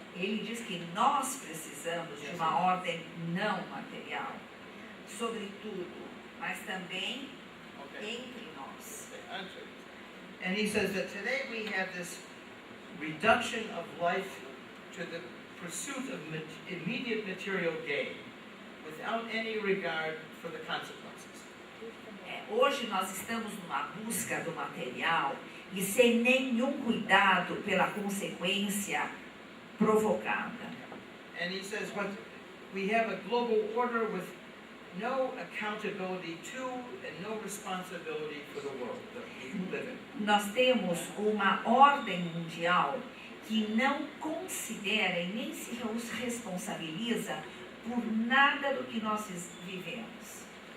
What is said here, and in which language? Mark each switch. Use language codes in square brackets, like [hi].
[pt] Ele diz que nós precisamos de uma ordem não material, sobretudo, mas também entre nós. [en] And he says that today we have this reduction of life to the pursuit of immediate material gain, without any regard for the consequences. [pt] Hoje nós estamos numa busca do material e sem nenhum cuidado pela consequência provocada. [en] And he says what we have a global order with no accountability to and no responsibility for the world that we live in. [pt] Nós temos uma ordem mundial que não considera e nem se responsabiliza por nada do que nós vivemos.